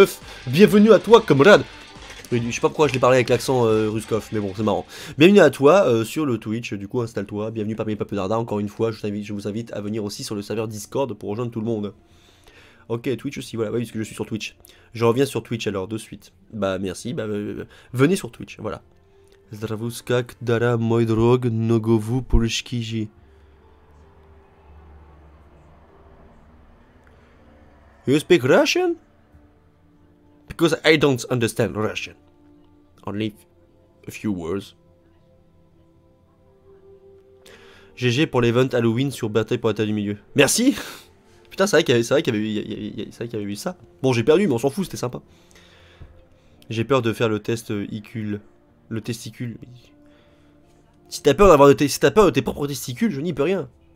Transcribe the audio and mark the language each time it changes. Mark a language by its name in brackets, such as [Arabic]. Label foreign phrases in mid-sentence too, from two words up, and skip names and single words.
[French] Bienvenue à toi, camarade. Oui, je sais pas pourquoi je l'ai parlé avec l'accent Ruskov, mais bon, c'est marrant. Bienvenue à toi sur le Twitch, du coup, installe-toi. Bienvenue parmi les peuples d'Arda. Encore une fois, je vous invite à venir aussi sur le serveur Discord pour rejoindre tout le monde. Ok, Twitch aussi, voilà, oui, parce que je suis sur Twitch. Je reviens sur Twitch alors, de suite. Bah, merci, bah, venez sur Twitch, voilà. Zdravuskak dara moj drog nogovu polskiji. [English] You speak Russian? Because I don't understand Russian. Only a few words. [French] GG pour l'event Halloween sur Bataille pour la Terre du Milieu. Merci. Putain, c'est vrai qu'il y avait eu ça. Bon, j'ai perdu, mais on s'en fout, c'était sympa. J'ai peur de faire le test icule. Le testicule. Si t'as peur d'avoir si t'as peur de tes propres testicules, je n'y peux rien.